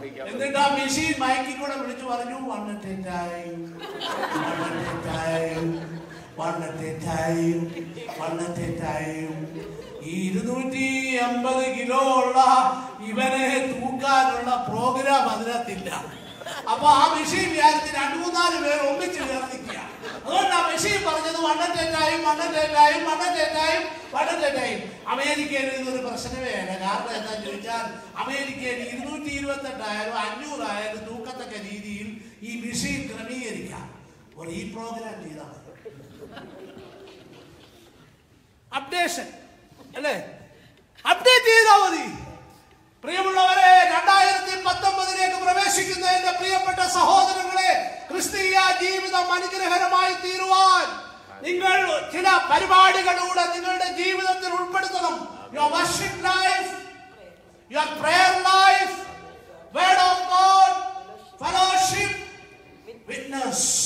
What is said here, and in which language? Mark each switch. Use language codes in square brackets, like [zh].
[ml] എന്നിട്ട് ആ മെഷീൻ മയക്കി കൂടെ വിളിച്ചു പറഞ്ഞു [en] 1 at a time, 1 at a time, 1 at a time, 1 at a time. [ml] ഈ 250 കിലോ ഉള്ള ഇവനെ തൂക്കാനുള്ള പ്രോഗ്രാം അതിനകത്തില്ല. അപ്പൊ ആ മെഷീൻ വിചാരിച്ച് 2-3 പേർ ഒന്നിച്ച് ചേർന്നിക്കുക. അതുകൊണ്ട് ആ മെഷീൻ പറഞ്ഞത് [en] 1 at a time, 1 at a time, 1 at a time, 1 at a time. [ml] അമേരിക്കയിൽ ഇതൊരു പ്രശ്നമേ അല്ല. കാരണം എന്താണെന്ന് ചോദിച്ചാൽ അമേരിക്കയിൽ 228 ആയാലും 500 ആയാലും തൂക്കത്തക്ക രീതിയിൽ ഈ മെഷീൻ ക്രമീകരിക്കാം. ഒരു ഈ പ്രോഗ്രാം ചെയ്താൽ അപ്ഡേഷൻ അല്ലേ, അപ്ഡേറ്റ് ചെയ്താൽ മതി. പ്രിയമുള്ളവരെ, 2019 പ്രവേശിക്കുന്ന എന്റെ പ്രിയപ്പെട്ട സഹോദരങ്ങളെ, ക്രിസ്തീയ ജീവിതം അനുഗ്രഹകരമായി തീരുവാൻ നിങ്ങൾ ചില പരിപാടികളിലൂടെ നിങ്ങളുടെ ജീവിതത്തിൽ ഉൾപ്പെടുത്തണം. [en] Your worship life, your prayer life, word of God, fellowship, witness.